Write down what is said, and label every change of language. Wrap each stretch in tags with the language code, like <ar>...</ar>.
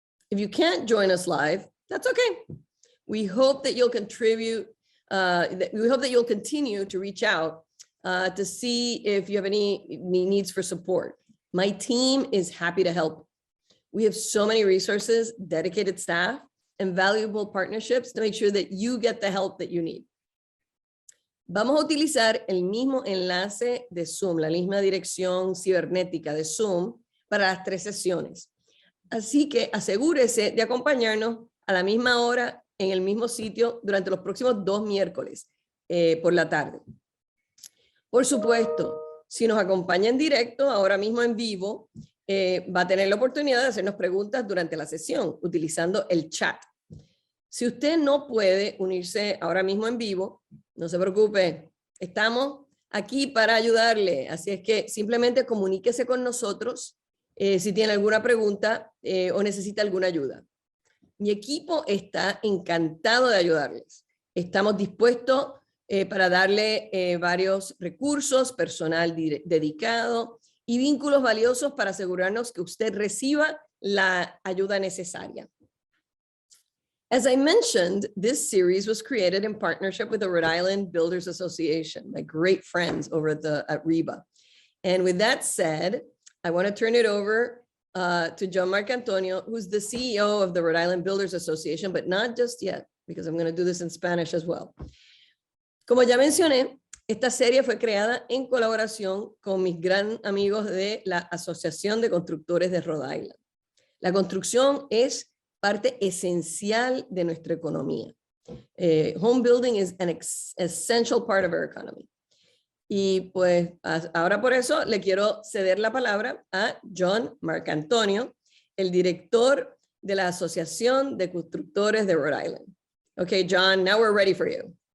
<en>If you can't join us live, that's okay. We hope that you'll contribute, we hope that you'll continue to reach out to see if you have any needs for support. My team is happy to help. We have so many resources, dedicated staff, and valuable partnerships to make sure that you get the help that you need.</en> <es>Vamos a utilizar el mismo enlace de Zoom, la misma dirección cibernética de Zoom para las 3 sesiones. Así que asegúrese de acompañarnos a la misma hora en el mismo sitio durante los próximos 2 miércoles por la tarde. Por supuesto, si nos acompaña en directo, ahora mismo en vivo, va a tener la oportunidad de hacernos preguntas durante la sesión utilizando el chat. Si usted no puede unirse ahora mismo en vivo, no se preocupe, estamos aquí para ayudarle. Así es que simplemente comuníquese con nosotros si tiene alguna pregunta o necesita alguna ayuda. Mi equipo está encantado de ayudarles. Estamos dispuestos para darle varios recursos, personal dedicado y vínculos valiosos para asegurarnos que usted reciba la ayuda necesaria.</es> <en>As I mentioned, this series was created in partnership with the Rhode Island Builders Association, my great friends over at REBA. And with that said, I want to turn it over to John Marcantonio, who's the CEO of the Rhode Island Builders Association, but not just yet, because I'm going to do this in Spanish as well.</en> <es>Como ya mencioné, esta serie fue creada en colaboración con mis gran amigos de la Asociación de Constructores de Rhode Island. La construcción es parte esencial de nuestra economía.</es> <en>Home building is an essential part of our economy.</en> <es>Y pues ahora por eso le quiero ceder la palabra a John Marcantonio, el director de la Asociación de Constructores de Rhode Island.</es> <en>Okay, John, now we're ready for you.</en>